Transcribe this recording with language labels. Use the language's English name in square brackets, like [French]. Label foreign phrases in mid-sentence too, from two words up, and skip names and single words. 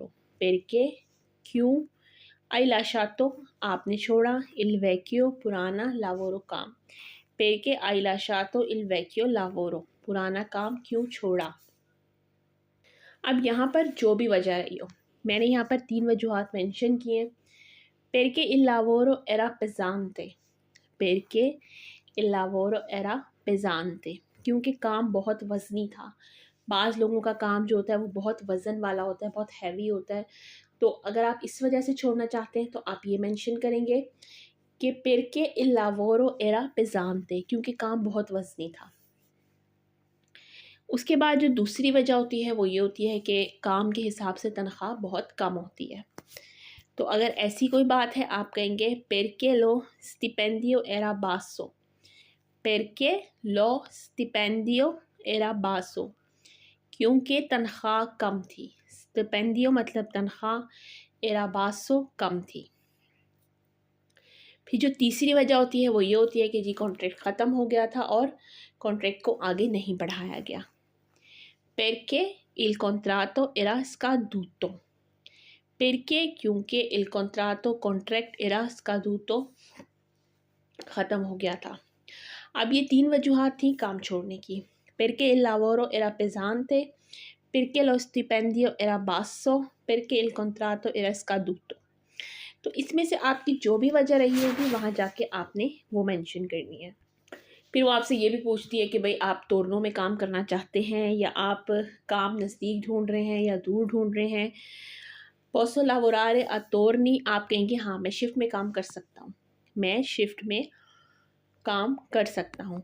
[Italian] Perché क्यों hai lasciato [Hindi] आपने छोड़ा [Italian] il vecchio पुराना lavoro काम। Perché hai lasciato il vecchio lavoro [Hindi] पुराना काम क्यों छोड़ा। अब यहाँ पर जो भी वजह रही हो, मैंने यहाँ पर 3 वजूहात मेंशन किए। [Italian] Perché il lavoro era pesante। Perché il lavoro era pesante [Hindi] क्योंकि काम बहुत वज़नी था। बाज़ लोगों का काम जो होता है वो बहुत वज़न वाला होता है, बहुत हैवी होता है। तो अगर आप इस वजह से छोड़ना चाहते हैं तो आप ये मेंशन करेंगे कि [Italian] perché il lavoro era pesante [Hindi] क्योंकि काम बहुत वज़नी था। उसके बाद जो दूसरी वजह होती है वो ये होती है कि काम के हिसाब से तनख्वाह बहुत कम होती है। तो अगर ऐसी कोई बात है आप कहेंगे [Italian] perché lo stipendio era basso। perché lo stipendio era basso [Hindi] क्योंकि तनख्वाह कम थी। स्टिपेंडियो मतलब तनख्वाह, [Italian] era basso [Hindi] कम थी। फिर जो तीसरी वजह होती है वो ये होती है कि जी कॉन्ट्रैक्ट ख़त्म हो गया था और कॉन्ट्रैक्ट को आगे नहीं बढ़ाया गया। [Italian] Perché il contratto era scaduto। [Hindi] Perché क्योंकि [Italian] il contratto [Hindi] कॉन्ट्रैक्ट [Italian] era scaduto [Hindi] ख़त्म हो गया था। अब ये 3 वजूहात थी काम छोड़ने की। [Italian] Perché il lavoro era pesante, perché lo stipendio era basso, perché il contratto era scaduto। [Hindi] तो इसमें से आपकी जो भी वजह रही होगी वहाँ जाके आपने वो मेंशन करनी है। फिर वो आपसे ये भी पूछती है कि भाई आप तोरनों में काम करना चाहते हैं या आप काम नज़दीक ढूंढ रहे हैं या दूर ढूंढ रहे हैं। [Italian] posso lavorare a turni [Hindi] आप कहेंगे हाँ मैं शिफ्ट में काम कर सकता हूँ, मैं शिफ्ट में काम कर सकता हूँ।